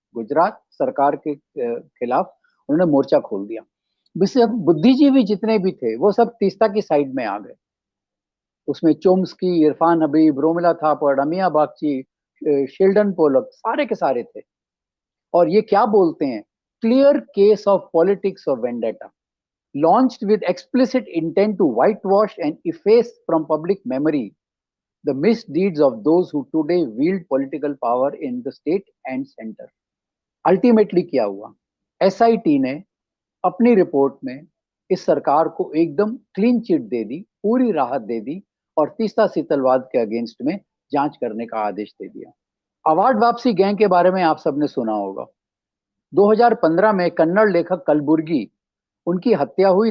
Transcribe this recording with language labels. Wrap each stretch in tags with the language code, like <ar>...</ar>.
<hi>गुजरात सरकार के खिलाफ उन्होंने मोर्चा खोल दिया। बुद्धिजीवी जितने भी थे वो सब तीस्ता की साइड में आ गए। उसमें चोम्स्की, इरफान हबीब, रोमिला थापड़, अमिया बागची, शेल्डन पोलक, सारे के सारे थे। और ये क्या बोलते हैं?</hi> <en>Clear case of politics of vendetta, launched with explicit intent to whitewash and efface from public memory the misdeeds of those who today wield political power in the state and center.</en> <hi>Ultimately क्या हुआ? SIT ने अपनी report में इस सरकार को एकदम clean chit दे दी, पूरी राहत दे दी और तीस्ता सीतलवाद के अगेंस्ट में जांच करने का आदेश दे दिया। अवार्ड वापसी गैंग के बारे में आप सबने सुना होगा। 2015 में कन्नड़ लेखक कलबुर्गी, उनकी हत्या हुई।</hi>